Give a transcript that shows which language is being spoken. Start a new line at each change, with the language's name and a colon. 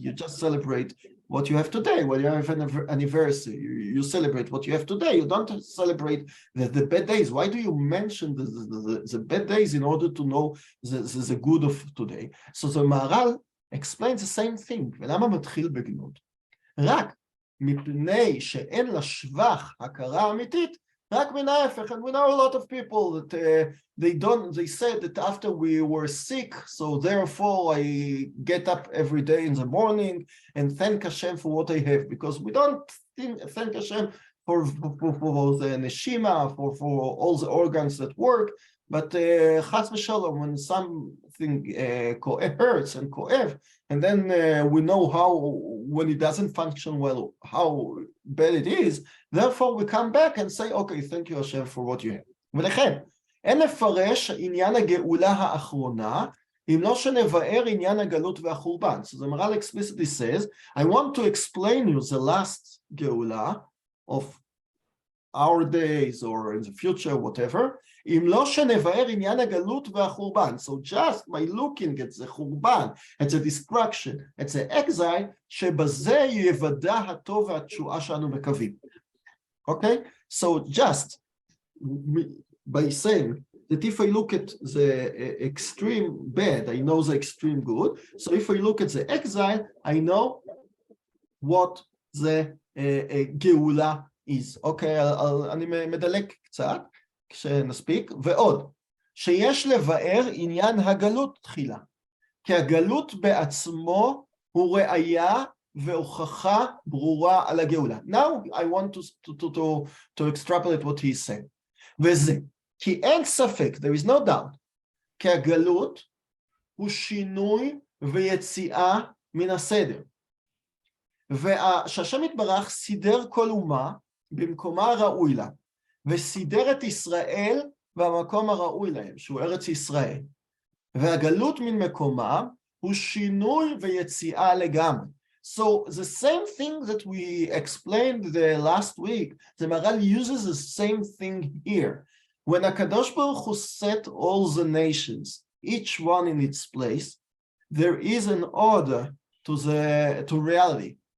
English: You just celebrate what you have today. When you have an anniversary, you celebrate what you have today. You don't celebrate the bad days. Why do you mention the bad days in order to know the good of today? So the Maharal explains the same thing.
Hebrew: ולמה מתחיל בגנות? רק מפני שאין לשבח הכרה אמיתית, רק מן ההפך.
English: And we know a lot of people that they said that after we were sick, so therefore I get up every day in the morning and thank Hashem for what I have, because we don't thank Hashem for the neshima, for all the organs that work, But chas v'shalom, when something hurts and koev, and then we know how, when it doesn't function well, how bad it is, therefore we come back and say, okay, thank you Hashem for what you have.
Hebrew: ולכן, אין לפרש עניין הגאולה האחרונה, אם לא שנבאר עניין הגלות והחורבן.
English: So the Maharal explicitly says, I want to explain you the last גאולה of our days or in the future, whatever, אם לא שנבאר עניין הגלות והחורבן. So just by looking at the חורבן, at the destruction, at the exile, שבזה יוודע הטוב והתשועה שאנו מקווים. Okay? So just by saying that if I look at the extreme bad, I know the extreme good. So if I look at the exile, I know what the גאולה is.
Hebrew: אוקיי, אני מדלג קצת כשנספיק, ועוד, שיש לבאר עניין הגלות תחילה, כי הגלות בעצמו הוא ראיה והוכחה ברורה על הגאולה.
English: Now I want to extrapolate what he's saying.
Hebrew: וזה, כי אין ספק, there is no doubt, כי הגלות הוא שינוי ויציאה מן הסדר. שהשם יתברך סידר כל אומה במקומה הראוי לה, וסידר את ישראל במקום הראוי להם, שהוא ארץ ישראל. והגלות מן מקומה הוא שינוי ויציאה לגמרי.
English: So the same thing that we explained the last week, the Maharal uses the same thing here. When HaKadosh Baruch Hu set all the nations, each one in its place, there is an order to reality.